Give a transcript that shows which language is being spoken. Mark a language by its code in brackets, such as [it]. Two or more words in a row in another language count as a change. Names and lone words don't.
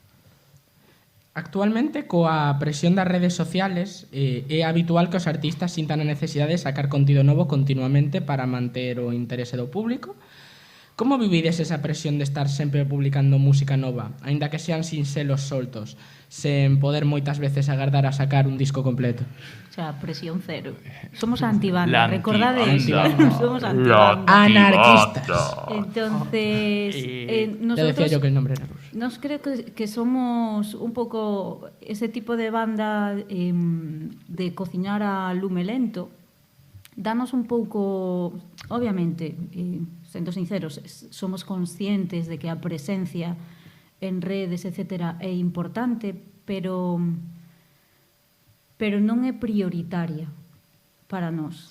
[gl] Actualmente, coa presión das redes sociales, é habitual que os artistas sintan a necesidade de sacar contido novo continuamente para manter o interese do público. Como vivides esa presión de estar sempre publicando música nova, aínda que sean sinxelos soltos, sen poder moitas veces agardar a sacar un disco completo? [es] O sea, presión cero. [gl] Somos antibanda, recordade iso. Somos antibanda. Anarquistas. [es] Entonces, nosotros... Te decía yo que el nombre era ruso. [gl] Nos creo que somos un pouco ese tipo de banda de cociñar a lume lento. Danos un pouco, obviamente, sendo sinceros, somos conscientes de que a presencia en redes, etcétera, é importante, pero non é prioritaria para nós.